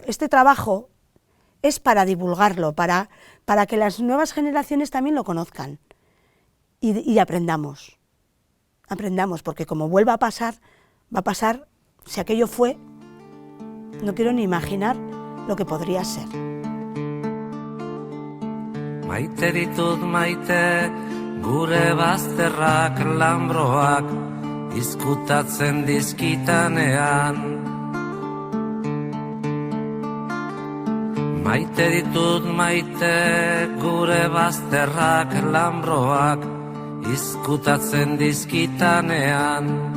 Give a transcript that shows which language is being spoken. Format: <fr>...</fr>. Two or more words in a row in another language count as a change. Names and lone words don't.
<es>Este trabajo es para divulgarlo, para que las nuevas generaciones también lo conozcan y aprendamos. Aprendamos, porque como vuelva a pasar, va a pasar, si aquello fue, no quiero ni imaginar lo que podría ser.</es> <eu>Maite ditut maite, gure bazterrak lambroak, izkutatzen dizkitanean. Maite ditut maite, gure bazterrak lambroak, izkutatzen dizkitanean.</eu>